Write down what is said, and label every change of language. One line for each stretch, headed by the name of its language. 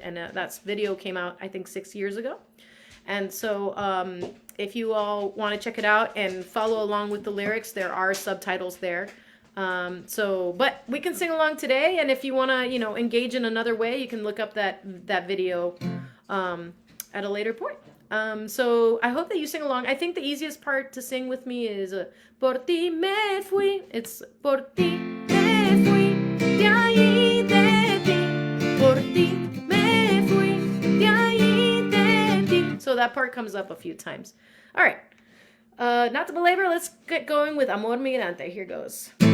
English: And that video came out, I think, 6 years ago. And so if you all want to check it out and follow along with the lyrics, there are subtitles there. But we can sing along today, and if you want to, engage in another way, you can look up that video at a later point. So I hope that you sing along. I think the easiest part to sing with me is
Spanish: Por ti me fui.
English: It's
Spanish: Por ti me fui, de ahí de ti. Por ti me fui, de ahí de ti.
English: So that part comes up a few times. All right. Not to belabor, let's get going with Amor Migrante. Here goes.